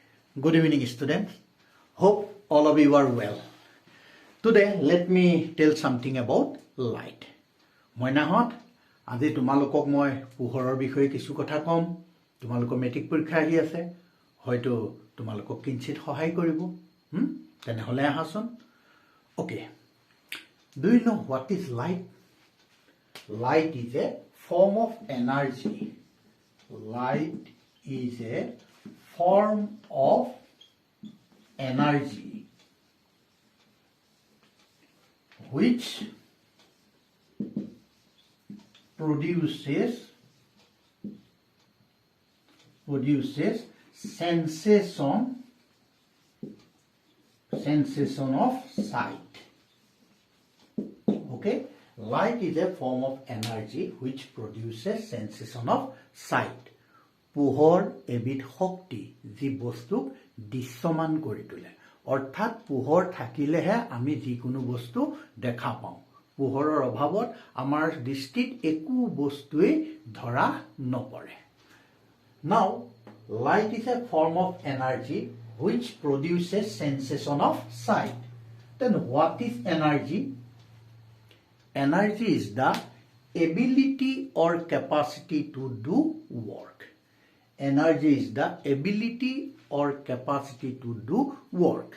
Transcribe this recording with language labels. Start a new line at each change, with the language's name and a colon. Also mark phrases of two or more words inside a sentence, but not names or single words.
English: Good evening, students. Hope all of you are well. Today, let me tell something about light.
Assamese: Moi nahot, আজি তোমালোকক মই পোহৰৰ বিষয়ে কিছু কথা কম. তোমালোকৰ মেট্ৰিক পৰীক্ষা আহি আছে. হয়তো তোমালোকক কিঞ্চিত সহায় কৰিব. তেনেহলে আহাচোন.
English: Okay. Do you know what is light? Light is a form of energy. Light is a form of energy which produces sensation of sight. Okay, light is a form of energy which produces sensation of sight.
Assamese: পোহৰ এবিধ শক্তি যি বস্তুক দৃশ্যমান কৰি তোলে অৰ্থাৎ পোহৰ থাকিলেহে আমি যিকোনো বস্তু দেখা পাওঁ পোহৰৰ অভাৱত আমাৰ দৃষ্টিত একো বস্তুৱে ধৰা নপৰে
English: Now light is a form of energy which produces sensation of sight Then what is energy Energy is the ability or capacity to do work Energy is the ability or capacity to do work.